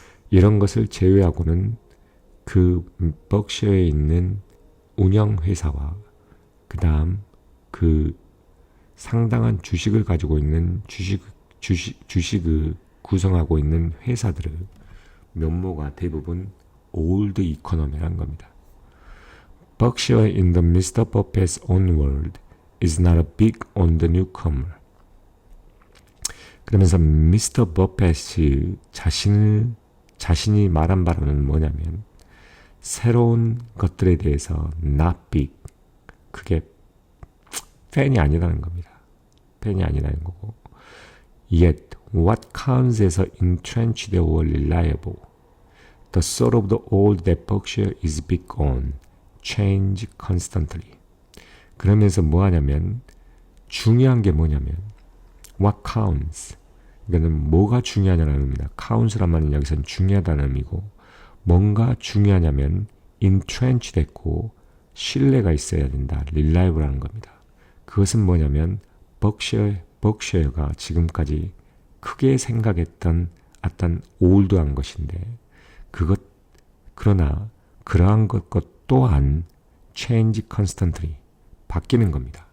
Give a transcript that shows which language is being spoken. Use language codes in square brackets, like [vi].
[ko] 이런 것을 제외하고는 그 벅셔에 있는 운영회사와 그 다음 그 상당한 주식을 가지고 있는 주식을 구성하고 있는 회사들의 면모가 대부분 올드 이코노미란 겁니다. [en] Berkshire in the Mr. Buffett's own world is not big on the newcomer. [ko] 그러면서 미스터 버펫이 자신이 말한 바로는 뭐냐면 새로운 것들에 대해서 [en] not big, [ko] 그게 팬이 아니라는 겁니다. 팬이 아니라는 거고. [en] Yet what counts as entrenched or reliable, the sort of the old that Berkshire is big on, change constantly. [ko] 그러면서 뭐 하냐면 중요한 게 뭐냐면 [en] what counts, [ko] 이거는 뭐가 중요하냐는 의미다. count란 말은 여기서는 중요하다는 의미고, 뭔가 중요하냐면 entrenched 됐고 신뢰가 있어야 된다. reliable라는 겁니다. 그것은 뭐냐면 버크셔가 지금까지 크게 생각했던 어떤 올드한 것인데 그러나 그러한 것 또한 [en] change constantly, [ko] 바뀌는 겁니다.